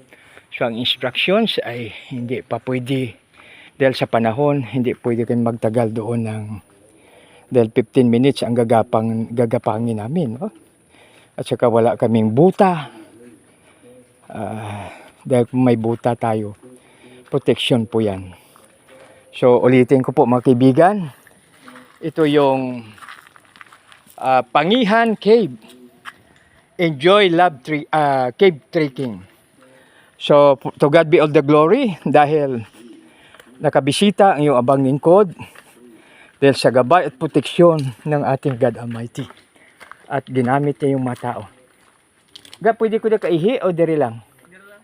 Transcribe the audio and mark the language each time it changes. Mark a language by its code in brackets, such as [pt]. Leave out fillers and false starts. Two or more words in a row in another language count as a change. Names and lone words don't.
[tl] So, ang instructions ay hindi pa pwede dahil sa panahon, hindi pwede kayong magtagal doon ng dahil 15 minutes ang gagapangin namin. No? At saka wala kaming buta. Dahil kung may buta tayo, protection po yan. So, ulitin ko po mga kaibigan. Ito yung Pangihan Cave. [en] Enjoy cave trekking. [tl] So, [en] to God be all the glory [tl] dahil nakabisita ang iyong abang lingkod dahil sa gabay at proteksyon ng ating God Almighty. At ginamit niya yung mga tao. [ceb] Pwede ko na kaihi o diri lang? Diri lang.